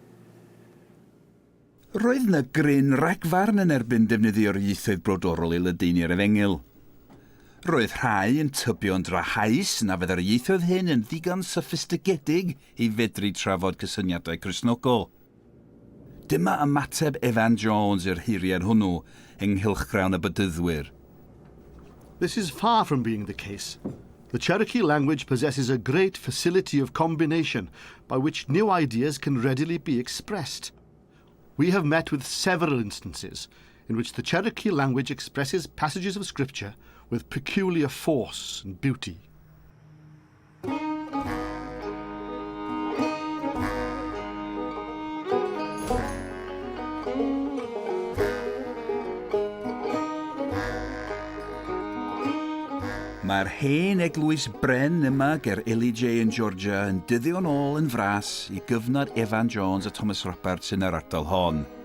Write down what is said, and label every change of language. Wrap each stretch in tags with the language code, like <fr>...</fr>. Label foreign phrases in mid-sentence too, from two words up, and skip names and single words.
<cy>Roedd yna gryn ragfarn yn erbyn defnyddio'r ieithoedd brodorol i ledaeni'r Efengyl. Roedd rhai yn tybio'n drahaus na fydd yr ieithoedd hyn yn ddigon soffistigedig i fedru trafod cysyniadau Cristnogol. Dyma ymateb Evan Jones i'r hiriad hwnnw ynghylch grawn y bydyddwyr.</cy> <en>This is far from being the case. The Cherokee language possesses a great facility of combination by which new ideas can readily be expressed. We have met with several instances in which the Cherokee language expresses passages of scripture with peculiar force and beauty.</en> <cy>Mae'r hen eglwys bren yma ger J yn Georgia yn dyddio'n ôl yn fras i gyfnod Evan Jones a Thomas Roberts yn yr ardal hon.</cy>